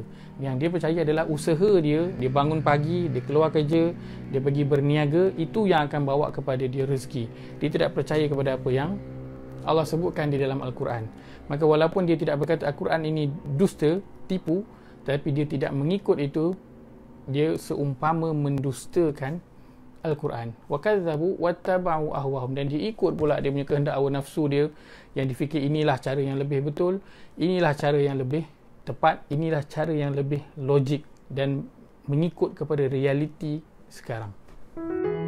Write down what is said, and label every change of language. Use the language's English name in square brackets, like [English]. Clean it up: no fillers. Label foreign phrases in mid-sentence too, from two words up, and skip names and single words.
[Malay] Yang dia percaya adalah usaha dia. Dia bangun pagi, dia keluar kerja, dia pergi berniaga, itu yang akan bawa kepada dia rezeki. Dia tidak percaya kepada apa yang Allah sebutkan di dalam Al-Quran. Maka walaupun dia tidak berkata Al-Quran ini dusta, tipu, tapi dia tidak mengikut itu, dia seumpama mendustakan Al-Quran. [Arabic] Wa kadzabu wattaba'u ahwahum, [Malay] dan dia ikut pula dia punya kehendak hawa nafsu dia, yang difikir inilah cara yang lebih betul, inilah cara yang lebih tepat, inilah cara yang lebih logik dan mengikut kepada realiti sekarang.